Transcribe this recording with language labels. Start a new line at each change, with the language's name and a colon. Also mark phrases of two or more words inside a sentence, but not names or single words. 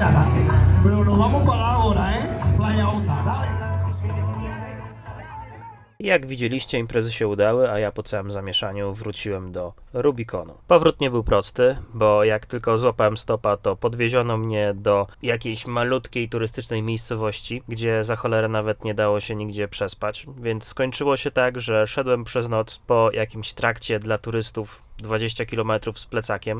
Spanish: Pero nos vamos para ahora, Playa Osa, dale.
Polish: Jak widzieliście, imprezy się udały, a ja po całym zamieszaniu wróciłem do Rubikonu. Powrót nie był prosty, bo jak tylko złapałem stopa, to podwieziono mnie do jakiejś malutkiej turystycznej miejscowości, gdzie za cholerę nawet nie dało się nigdzie przespać, więc skończyło się tak, że szedłem przez noc po jakimś trakcie dla turystów 20 km z plecakiem.